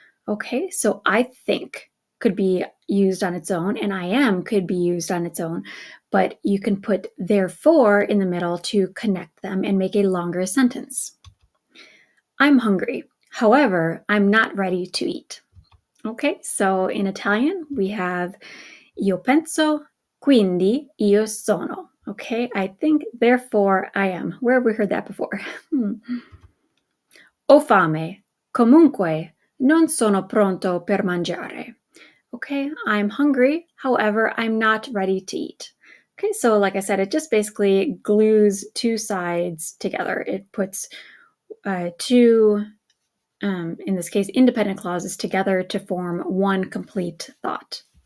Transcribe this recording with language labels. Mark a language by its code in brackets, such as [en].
[en] Okay, so I think could be used on its own, and I am could be used on its own, but you can put therefore in the middle to connect them and make a longer sentence. I'm hungry. However, I'm not ready to eat. Okay, so in Italian, we have [it] io penso, quindi io sono. [en] Okay, I think, therefore I am. Where have we heard that before? [it] Ho fame, comunque non sono pronto per mangiare. [en] Okay, I'm hungry, however, I'm not ready to eat. Okay, so like I said, it just basically glues two sides together. It puts two, in this case, independent clauses together to form one complete thought.